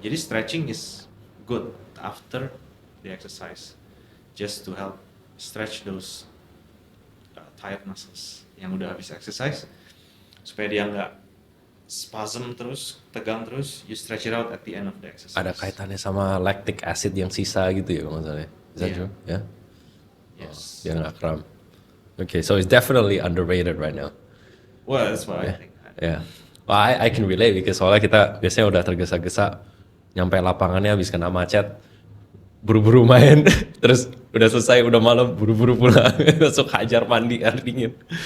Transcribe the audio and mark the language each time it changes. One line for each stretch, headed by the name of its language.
English: Jadi stretching is good after the exercise, just to help stretch those tired muscles
Indonesian: yang udah habis exercise, supaya dia nggak spasm terus, tegang terus.
English: You stretch it out at the end of the exercise.
Indonesian: Ada kaitannya sama lactic acid yang sisa gitu ya kalau nggak salah.
English: Is that Yeah. true? Yeah. Yes.
Indonesian: Dia nggak kram.
English: Okay, so it's definitely underrated right now. Well, that's what I Yeah. think. Yeah. Well, I can relate because
Indonesian: soalnya kita biasanya udah tergesa-gesa nyampe lapangannya habis kena macet, buru-buru main, terus udah selesai udah malam buru-buru pulang, masuk hajar mandi air dingin.